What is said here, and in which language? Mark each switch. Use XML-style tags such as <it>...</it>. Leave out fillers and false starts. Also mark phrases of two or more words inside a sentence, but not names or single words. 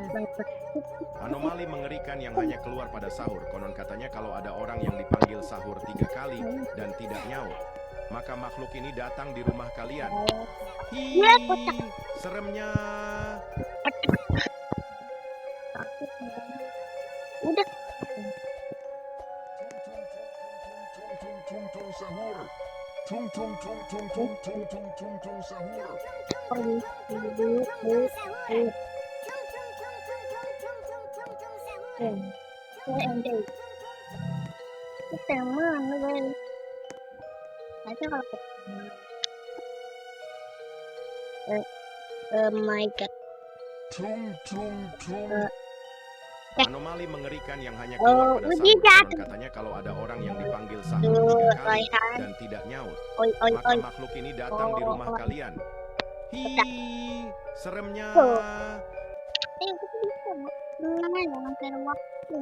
<id>Anomali mengerikan yang hanya keluar pada sahur. Konon katanya kalau ada orang yang dipanggil sahur 3 kali dan tidak nyaut, maka makhluk ini datang di rumah kalian. Seremnya. udah. Tung tung sahur. Tung tung tung tung tung tung tung tung tung sahur. Kita mana guys? Aja kalau</id> <en>oh my god.</en> <id>Tung tung tung. Anomali mengerikan yang hanya keluar pada sahur. Konon katanya kalau ada orang yang dipanggil sahur 3 kali dan tidak nyaut, maka makhluk ini datang di rumah kalian. Seremnya. Kita bisa namanya ngasih waktu.</id>